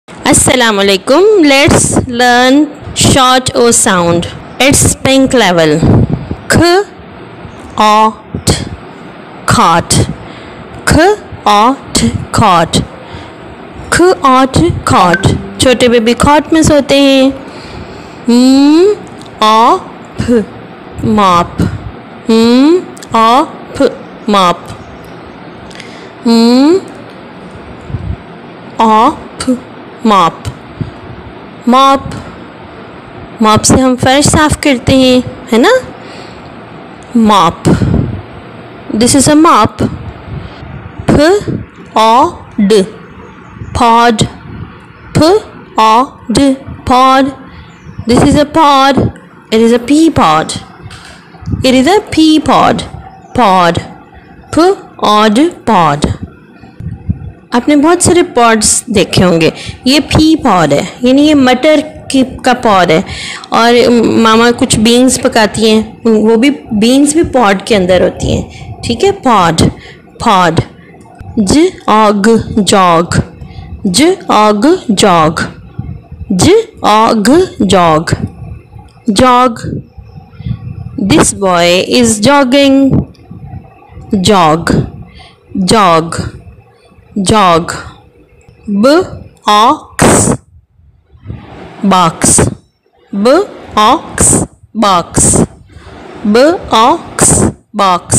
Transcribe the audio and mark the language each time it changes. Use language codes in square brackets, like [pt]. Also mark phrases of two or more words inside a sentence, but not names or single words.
[en] Assalamualaikum. Let's learn short O sound. It's pink level. K, O, T, cot. K, O, T, cot. K, O, T, cot. [hi] छोटे बेबी cot में सोते हैं. [en] O, P, mop. O, P, mop. O, P, mop. mop mop [hi] से हम फर्श साफ करते हैं, है ना. [en] mop. This is a mop. P O D pod. P O D pod. This is a pod. It is a pea pod. It is a pea pod. Pod. P O D pod. [hi] आपने बहुत सारे पॉड्स देखे होंगे. ये [en] pea pod [hi] है, यानी ये मटर का पॉड है. और मामा कुछ बीन्स पकाती हैं, वो भी बीन्स भी पॉड के अंदर होती हैं. ठीक है. पॉड. पॉड. [en] J og jog. J og jog. J og jog. जॉग. This boy is jogging. jog. jog. jog. B ox box. B ox box. B ox box.